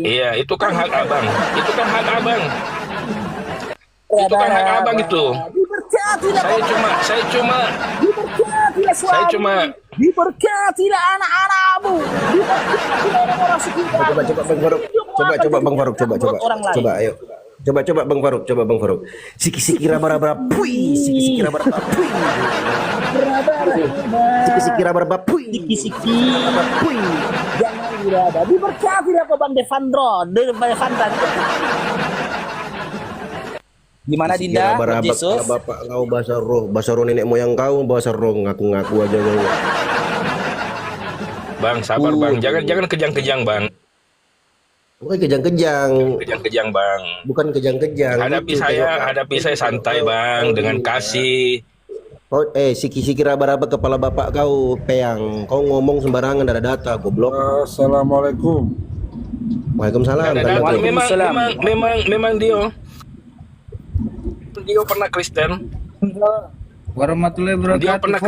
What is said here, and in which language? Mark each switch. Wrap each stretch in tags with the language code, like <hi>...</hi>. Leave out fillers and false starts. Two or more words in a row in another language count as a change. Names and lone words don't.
<id>Iya, itu kan hak abang. Itu kan hak abang itu. Diberkatilah Saya cuma diberkatilah suami. Saya cuma- diberkatilah anak-anakmu. Diberkatilah orang-orang sekitar. Coba Bang Faruk. Coba Bang Faruk. Orang lain. Coba ayo. Coba Bang Faruk. Coba Bang Faruk. Siki-siki raba-raba. Pui. Siki-siki raba-raba. Pui. Siki-siki raba-raba. Pui. Siki-siki. Pui. Jangan diraba. Diberkatilah kau Bang Devandro. Gimana Siki Dinda? raba-raba. Yesus? Kepala bapak kau bahasa roh nenek moyang kau bahasa roh ngaku-ngaku aja kau. Bang, sabar bang. Jangan kejang-kejang bang. Bukan kejang-kejang. Kejang-kejang bang. Bukan kejang-kejang. Hadapi Lucu, saya tengok. santai bang, dengan kasih. Oh, siki-siki raba-raba kepala bapak kau peyang. Kau ngomong sembarangan ada data goblok.</id> <ar>Assalamualaikum. Waalaikumsalam.</ar> <id>Dan</id> <ar>Waalaikumsalam.</ar> <id>memang Dio pernah Kristen.</id> <ar>Warahmatullahi</ar> <id>Dia</id> <ar>wabarakatuh.</ar> <id>pernah</id>